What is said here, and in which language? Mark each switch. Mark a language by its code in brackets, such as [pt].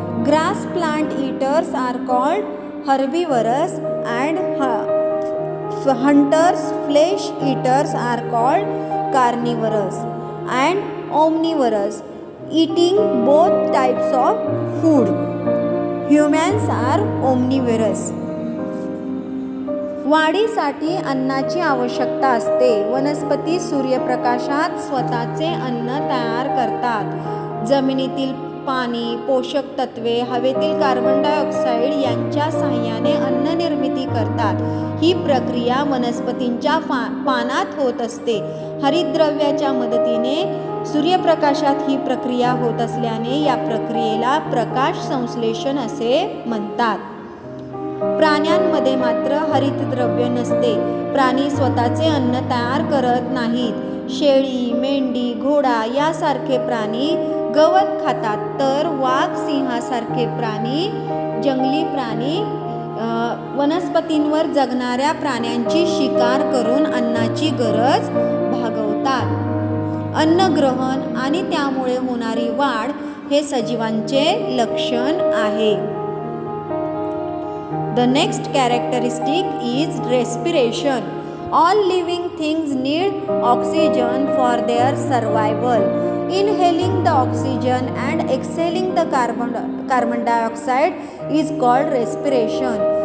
[en] Grass plant eaters are called herbivorous, and hunters flesh eaters are called carnivorous, and omnivorous, eating both types of food. Humans are omnivorous. [mr] वाढीसाठी अन्नाची आवश्यकता असते. वनस्पती सूर्यप्रकाशात स्वतःचे अन्न तयार करतात. जमिनीतील पाणी, पोषक तत्वे, हवेतील कार्बन डायऑक्साईड यांच्या साहाय्याने अन्न निर्मिती करतात. ही प्रक्रिया वनस्पतींच्या पानात होत असते. हरितद्रव्याच्या मदतीने सूर्यप्रकाशात ही प्रक्रिया होत असल्याने या प्रक्रियेला प्रकाश संश्लेषण असे म्हणतात. प्राण्यांमध्ये मात्र हरितद्रव्य नसते. प्राणी स्वतःचे अन्न तयार करत नाहीत. शेळी, मेंढी, घोडा यासारखे प्राणी गवत खातात, तर वाघ, सिंहासारखे प्राणी, जंगली प्राणी वनस्पतींवर जगणाऱ्या प्राण्यांची शिकार करून अन्नाची गरज भागवतात. अन्नग्रहण आणि त्यामुळे होणारी वाढ हे सजीवांचे लक्षण आहे. [en] The next characteristic is respiration. All living things need oxygen for their survival. Inhaling the oxygen and exhaling the carbon dioxide is called respiration.